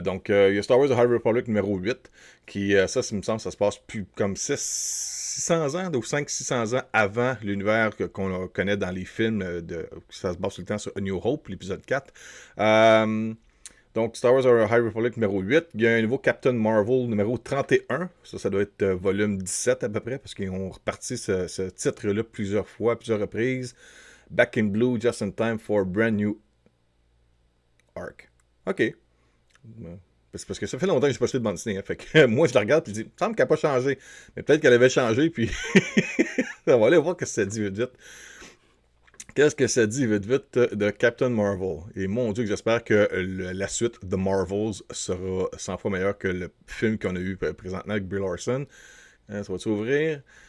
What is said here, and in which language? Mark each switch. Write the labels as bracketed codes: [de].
[fr] Donc, il y a Star Wars The High Republic numéro 8, qui, ça me semble, ça se passe plus comme 600 ans, ou 500-600 ans avant l'univers qu'on connaît dans les films. Ça se base tout le temps sur A New Hope, l'épisode 4. Donc, Star Wars High Republic numéro 8. Il y a un nouveau Captain Marvel numéro 31. Ça doit être volume 17 à peu près, parce qu'ils ont reparti ce titre-là plusieurs fois, à plusieurs reprises. [en] Back in Blue, just in time for a brand new arc. OK. [fr] C'est parce que ça fait longtemps que j'ai pas acheté de bande dessinée. Hein. Fait que moi, je la regarde et je dis, il me semble qu'elle n'a pas changé. Mais peut-être qu'elle avait changé, puis on va aller voir ce que ça dit vite vite. Qu'est-ce que ça dit vite vite de Captain Marvel? Et mon Dieu, j'espère que la suite The Marvels sera 100 fois meilleure que le film qu'on a eu présentement avec Brie Larson. Ça va s'ouvrir.